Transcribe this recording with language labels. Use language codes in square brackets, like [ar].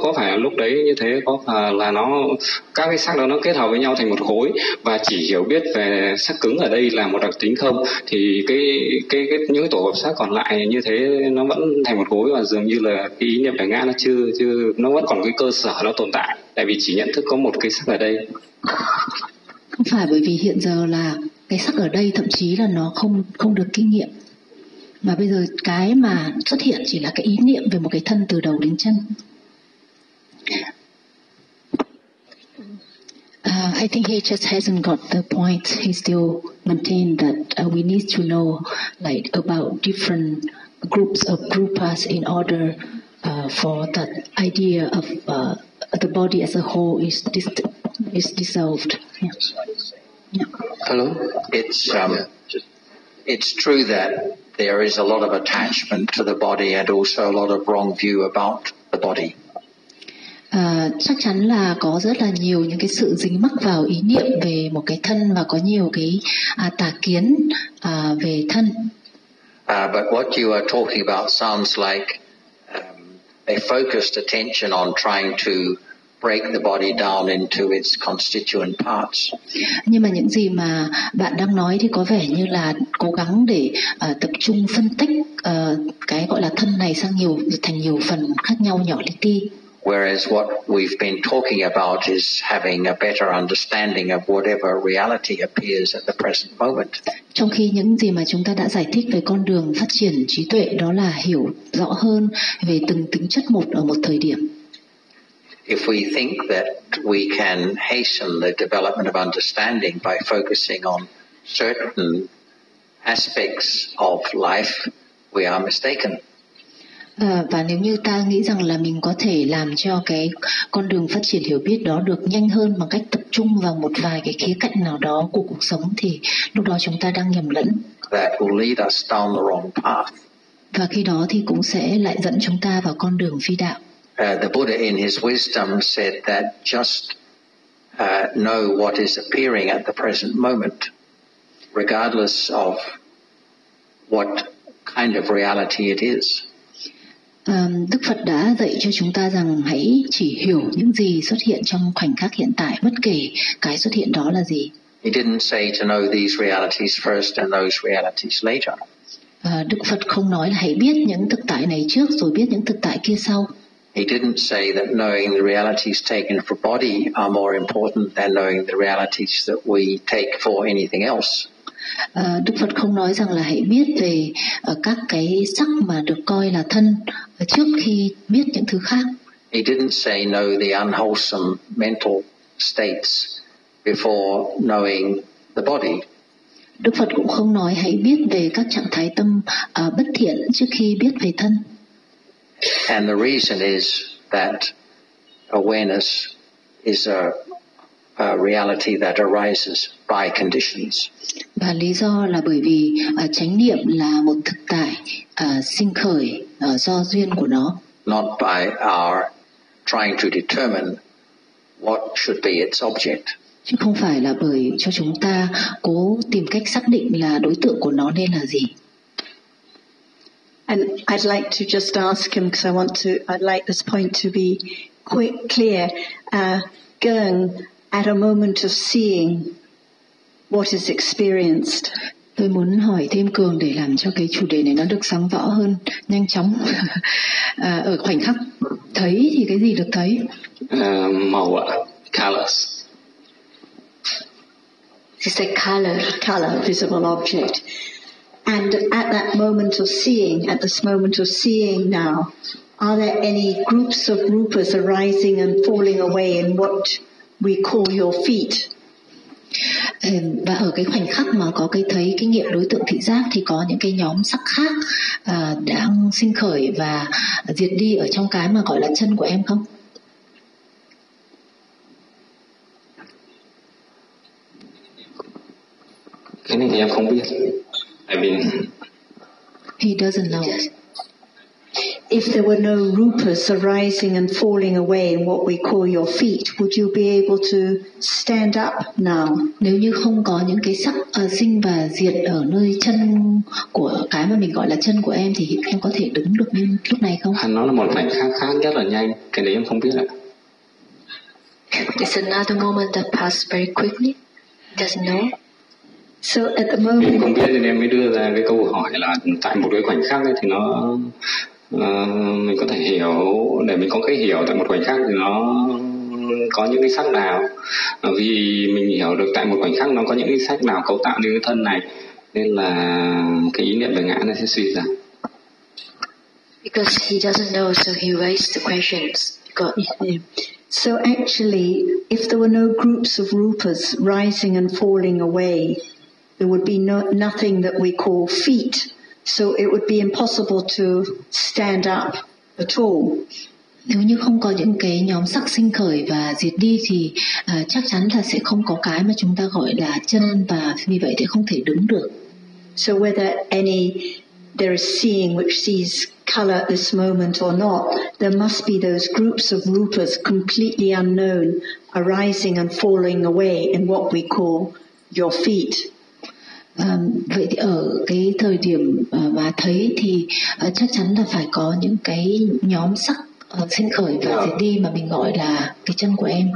[vi] Có phải lúc đấy như thế, có phải là nó các cái sắc đó nó kết hợp với nhau thành một khối, và chỉ hiểu biết về sắc cứng ở đây là một đặc tính không, thì cái những cái tổ hợp sắc còn lại như thế nó vẫn thành một khối, và dường như là cái ý niệm đại ngã nó chưa nó vẫn còn cái cơ sở nó tồn tại, tại vì chỉ nhận thức có một cái sắc ở đây. Không phải, bởi vì hiện giờ là cái sắc ở đây thậm chí là nó không được kinh nghiệm. Mà bây giờ cái mà xuất hiện chỉ là cái ý niệm về một cái thân từ đầu đến chân. [en] I think he just hasn't got the point. He still maintained that we need to know like about different groups of groupas in order for that idea of the body as a whole is dissolved. Yeah. Hello? It's true that there is a lot of attachment to the body and also a lot of wrong view about the body. [vi] Chắc chắn là có rất là nhiều những cái sự dính mắc vào ý niệm về một cái thân, và có nhiều cái tà kiến về thân. [en] But what you are talking about sounds like a focused attention on trying to break the body down into its constituent parts. [vi] Nhưng mà những gì mà bạn đang nói thì có vẻ như là cố gắng để tập trung phân tích cái gọi là thân này sang nhiều thành nhiều phần khác nhau nhỏ li ti. [en] Whereas what we've been talking about is having a better understanding of whatever reality appears at the present moment. [vi] Trong khi những gì mà chúng ta đã giải thích về con đường phát triển trí tuệ đó là hiểu rõ hơn về từng tính chất một ở một thời điểm. [en] If we think that we can hasten the development of understanding by focusing on certain aspects of life, we are mistaken. [vi] Và nếu như ta nghĩ rằng là mình có thể làm cho cái con đường phát triển hiểu biết đó được nhanh hơn bằng cách tập trung vào một vài cái khía cạnh nào đó của cuộc sống, thì lúc đó chúng ta đang nhầm lẫn. [en] That will lead us down the wrong path. [vi] Và khi đó thì cũng sẽ lại dẫn chúng ta vào con đường phi đạo. [en] The Buddha in his wisdom said that just know what is appearing at the present moment, regardless of what kind of reality it is. [vi] Đức Phật đã dạy cho chúng ta rằng hãy chỉ hiểu những gì xuất hiện trong khoảnh khắc hiện tại, bất kể cái xuất hiện đó là gì. [en] He didn't say to know these realities first and those realities later. [vi] Đức Phật không nói là hãy biết những thực tại này trước rồi biết những thực tại kia sau. [en] He didn't say that knowing the realities taken for body are more important than knowing the realities that we take for anything else. [vi] Đức Phật không nói rằng là hãy biết về các cái sắc mà được coi là thân trước khi biết những thứ khác. [en] He didn't say know the unwholesome mental states before knowing the body. [vi] Đức Phật cũng không nói hãy biết về các trạng thái tâm bất thiện trước khi biết về thân. [en] And the reason is that awareness is a reality that arises by conditions. [vi] Và lý do là bởi vì chánh niệm là một thực tại sinh khởi do duyên của nó. [en] Not by our trying to determine what should be its object. [vi] Chứ không phải là bởi cho chúng ta cố tìm cách xác định là đối tượng của nó nên là gì. [en] And I'd like to just ask him, because I'd like this point to be quick, clear. Going at a moment of seeing what is experienced. [vi] Tôi muốn hỏi thêm Cường để làm cho cái chủ đề này nó được sáng rõ hơn, nhanh chóng. ở khoảnh khắc thấy thì cái gì được thấy? Màu ạ, [en] colors. You say color, visible object. And at that moment of seeing, at this moment of seeing now, are there any groups of rupas arising and falling away in what we call your feet? [vi] Và ở cái khoảnh khắc mà có cái thấy cái nghiệm đối tượng thị giác thì có những cái nhóm sắc khác đang sinh khởi và diệt đi ở trong cái mà gọi là chân của em không? Cái này thì em không biết. [en] I mean, he doesn't know. if there were no rupas arising and falling away in what we call your feet, would you be able to stand up now? [vi] Nếu như không có những cái sắc sinh và diệt ở nơi chân của cái mà mình gọi là chân của em thì em có thể đứng được như lúc này không? Nó là một khoảnh khắc khá rất là nhanh, cái đấy em không biết ạ. [en] It's another moment that passed very quickly. Just know. So at the moment. [vi] Em không biết nên em mới đưa ra cái câu hỏi là tại một cái khoảnh khắc ấy thì nó mình có thể hiểu, để mình có cái hiểu tại một khoảnh khắc thì nó có những cái sắc nào, vì mình hiểu được tại một khoảnh khắc nó có những cái sắc nào cấu tạo nên cái thân này, nên là cái ý niệm về ngã nó sẽ suy ra. [en] Because he doesn't know, so he raised the questions. Got him. So actually, if there were no groups of rupas rising and falling away, there would be nothing that we call feet. So it would be impossible to stand up at all. [vi] Nếu như không có những cái nhóm sắc sinh khởi và diệt đi thì chắc chắn là sẽ không có cái mà chúng ta gọi là chân và vì vậy thì không thể đứng được. [en] So whether any there is seeing which sees color at this moment or not, there must be those groups of rupas completely unknown arising and falling away in what we call your feet. [vi] Vậy thì ở cái thời điểm mà thấy thì chắc chắn là phải có những cái nhóm sắc sinh khởi và diệt đi mà mình gọi là cái chân của em.